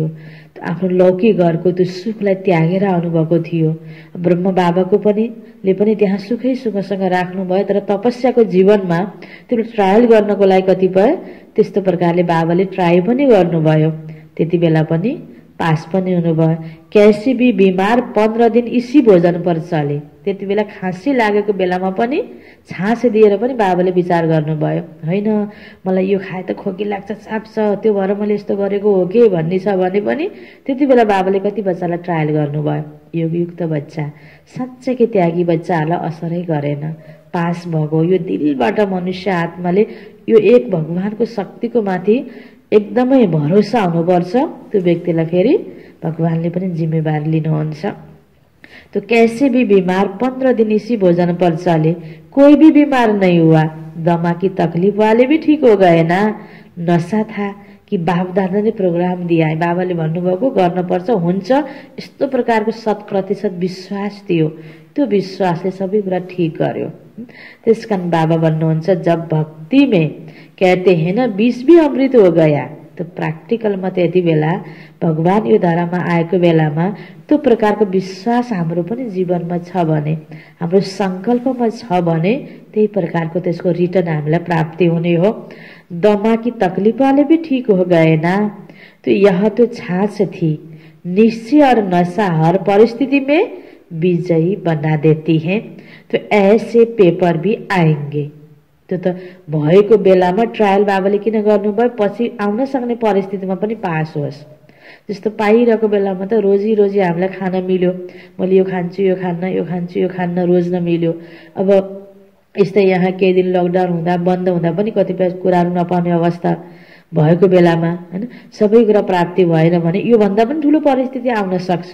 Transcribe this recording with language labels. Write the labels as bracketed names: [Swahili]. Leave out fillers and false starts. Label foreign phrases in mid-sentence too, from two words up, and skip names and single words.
[Nepali] आफ्नो लौकिक घरको त्यो सुखलाई त्यागेर आउनुभएको थियो। ब्रह्म बाबाको पनि त्यहाँ सुखै सुखसँग राख्नुभयो, तर तपस्याको जीवनमा त्यो ट्रायल गर्नको लागि कतिपय त्यस्तो प्रकारले बाबाले ट्राई पनि गर्नुभयो। त्यति बेला पनि पास पनि हुनुभयो। [Hindi] कैसे भी बिमार 15 दिन इसी भोजन पर चले। [Nepali] त्यति बेला खाँसी लागेको बेलामा पनि छाँस दिएर पनि बाबाले विचार गर्नुभयो। होइन मलाई यो खाए त खोकी लाग्छ, चाप्छ, त्यो भएर मैले यस्तो गरेको हो कि भन्ने छ भने पनि त्यति बेला बाबाले कति बच्चालाई ट्रायल गर्नुभयो। योगयुक्त बच्चा, साँच्चैकै त्यागी बच्चाहरूलाई असरै गरेन, पास भएको। यो दिलबाट मनुष्य आत्माले यो एक भगवानको शक्तिको माथि एकदमै भरोसा हुनुपर्छ। त्यो व्यक्तिलाई फेरि भगवानले पनि जिम्मेवारी लिनुहुन्छ। [Hindi] तो कैसे भी बीमार 15 दिन इसी भोजन पर चले, कोई भी बीमार नहीं हुआ। दमा की तकलीफ वाले भी ठीक हो गए ना। नशा था कि बाप दादा ने प्रोग्राम दिया है, [Nepali] बाबाले भन्नुभएको गर्नुपर्छ, हुन्छ, यस्तो प्रकारको 100% विश्वास थियो। त्यो विश्वासले सबै कुरा ठीक गर्यो। त्यसकारण बाबा भन्नुहुन्छ, [Hindi] जब भक्ति में कहते हैं ना 20 भी अमृत हो गया, [Nepali] तो प्र्याक्टिकलमा त्यति बेला भगवान यो धरामा आएको बेलामा त्यो प्रकारको विश्वास हाम्रो पनि जीवनमा छ भने, हाम्रो संकल्पमा छ भने त्यही प्रकारको त्यसको रिटर्न हामीलाई प्राप्ति हुने हो। [Hindi] दमा की तकलीफ वाले भी ठीक हो गए ना। तो यह तो छाछ थी, निश्चय और नशा हर परिस्थिति में विजयी बना देती है। तो ऐसे पेपर भी आएंगे। [Nepali] त्यो त भएको बेलामा ट्रायल बाबाले किन गर्नुभयो, पछि आउन सक्ने परिस्थितिमा पनि पास होस्। जस्तो पाइरहेको बेलामा त रोजी रोजी हामीलाई खान मिल्यो, मैले यो खान्छु यो खान्न, यो खान्छु यो खान्न, रोज नमिल्यो। अब यस्तै यहाँ केही दिन लकडाउन हुँदा बन्द हुँदा पनि कतिपय कुराहरू नपाउने अवस्था भएको बेलामा हैन, सबै कुरा प्राप्ति भएन भने यो भन्दा पनि ठुलो परिस्थिति आउन सक्छ।